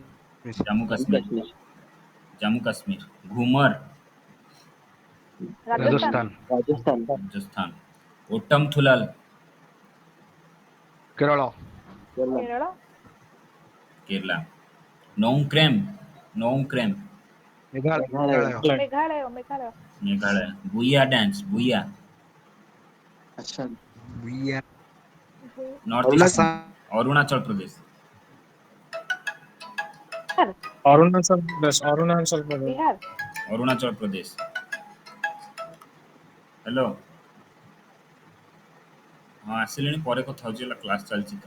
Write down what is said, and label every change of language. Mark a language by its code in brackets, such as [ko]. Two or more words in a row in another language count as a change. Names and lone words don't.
[or] ଜାମ୍ମୁ କାଶ୍ମୀର, ଜାମ୍ମୁ କାଶ୍ମୀର। ଘୁମର, राजस्थान Rajasthan. ରାଜସ୍ଥାନ। ଓଟମ ଥୁଲାଲ, Kerala. केरल କେରଲା। ନୌକ୍ରେମ୍, ନୌକ୍ରେମ୍, Meghalaya. मेघालय मेघालय ମେଘାଳୟ। ବୁୟା ଡ୍ୟାନ୍ସ, ବୁୟା, Bihar. ନର୍ଥ ଇଷ୍ଟ। Assam. ଅରୁଣାଚଳ ପ୍ରଦେଶ, बिहार Arunachal Pradesh. Arunachal Pradesh. बिहार ଅରୁଣାଚଳ ପ୍ରଦେଶ। ହ୍ୟାଲୋ, ହଁ ଆସିଲେଣି, ପରେ କଥା ହେଉଛି ହେଲା, କ୍ଲାସ୍ ଚାଲିଛି ତ।